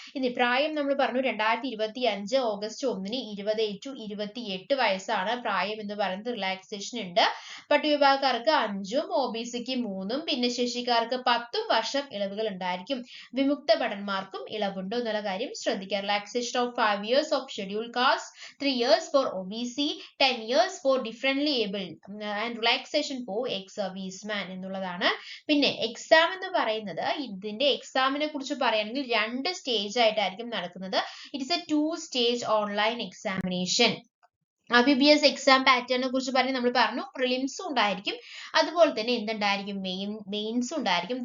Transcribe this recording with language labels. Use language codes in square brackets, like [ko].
[ml] ഇനി പ്രായം നമ്മൾ പറഞ്ഞു 2025 ഓഗസ്റ്റ് 1 20 to 28 വയസ്സാണ് പ്രായം എന്ന് പറയുന്നത്. റിലാക്സേഷൻ ഉണ്ട്. പട്ടികവിഭാഗക്കാർക്ക് 5ഉം OBCക്ക് 3ഉം ഭിന്നശേഷിക്കാർക്ക് 10 വർഷം ഇളവുകൾ ഉണ്ടായിരിക്കും. വിമുക്ത ഭടന്മാർക്കും ഇളവുണ്ട് എന്നുള്ള കാര്യം ശ്രദ്ധിക്കുക. [en] relaxation of 5 years of scheduled caste, 3 years for OBC, 10 years for differently abled and relaxation for ex-serviceman [ml] എന്നുള്ളതാണ്. പിന്നെ എക്സാം എന്ന് പറയുന്നത് ഇതിന്റെ എക്സാമിനെ കുറിച്ച് പറയുകയാണെങ്കിൽ 2 സ്റ്റേജ് ആയിട്ടായിരിക്കും നടക്കുന്നത്. [en] It is a 2-stage online examination. [ml] IBPS exam പാറ്റേണിനെ കുറിച്ച് പറഞ്ഞ് നമ്മൾ പറഞ്ഞു പ്രിലിംസും ഉണ്ടായിരിക്കും, അതുപോലെ തന്നെ എന്തുണ്ടായിരിക്കും മെയിൻസും ഉണ്ടായിരിക്കും.